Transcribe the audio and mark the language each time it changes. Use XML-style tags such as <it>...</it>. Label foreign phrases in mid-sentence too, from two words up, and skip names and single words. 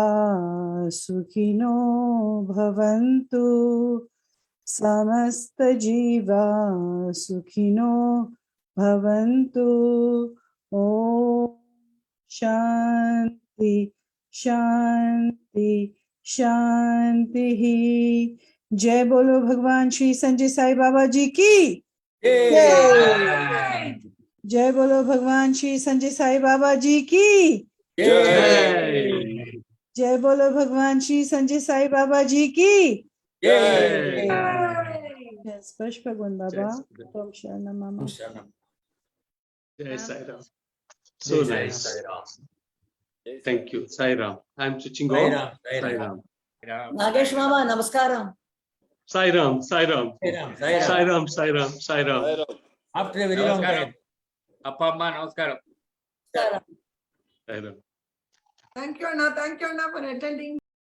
<sa>सुखिनो भवन्तु समस्त जीवा सुखिनो भवन्तु ॐ शान्ति शान्ति शान्तिः</sa> <hi>जय बोलो भगवान श्री संजय साई बाबा जी की जय बोलो भगवान श्री संजय साई बाबा जी की जय बोलो भगवान श्री संजय साई बाबा जी की स्पर्श भगवान बाबा</hi> <sa>ओम शरणम मम</sa> <hi>जय साई राम.</hi> <en>So nice. Thank you. Sai Ram. I'm switching off. Sai Ram.</en> <ta>நாகேஷ் மாமா நமஸ்காரம்</ta> <en>Sai Ram. Sai Ram. Sai Ram. Sai Ram. Sai Ram. After a very long time.</en> <ta>அப்பா நமஸ்காரம்.</ta> <en>Sai Ram. Thank you Anna for attending.</en>